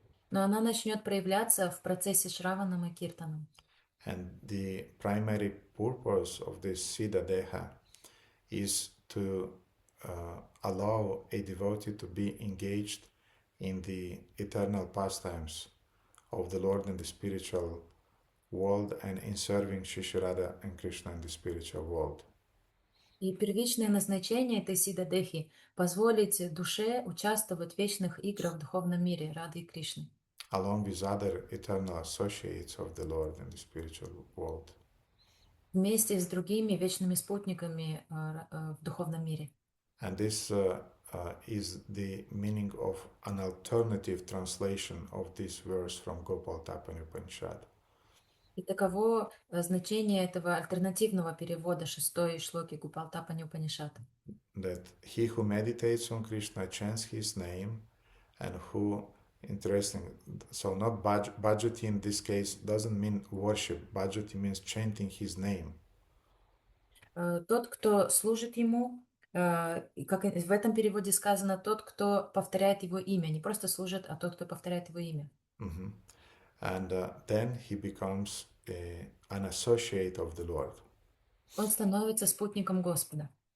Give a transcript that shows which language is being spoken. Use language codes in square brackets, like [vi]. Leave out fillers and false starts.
[ru] Но она начнет проявляться в процессе Шраванам и Киртанам. [en] And the primary purpose of this Siddha Deha is to allow a devotee to be engaged in the eternal pastimes of the Lord in the spiritual world and in serving Shishirada and Krishna in the spiritual world. [ru] И первичное назначение этой Сиддадехи — позволить душе участвовать в вечных играх в духовном мире Рады и Кришны. [en] Along with other eternal associates of the Lord in the spiritual world. [ru] Вместе с другими вечными спутниками в духовном мире. [en] And this is the meaning of an alternative translation of this verse from Gopal Tapani Upanishad. [ru] И таково значение этого альтернативного перевода шестой шлоки Гупалтапани Упанишад. [en] That he who meditates on Krishna chants his name, and who, interesting, so not bhajati in this case doesn't mean worship, bhajati means chanting his name. [ru] Тот, кто служит ему, и как в этом переводе сказано, тот, кто повторяет его имя, не просто служит, а тот, кто повторяет его имя. Mm-hmm. [en] And then he becomes an associate of the Lord. [ru] Он становится спутником Господа.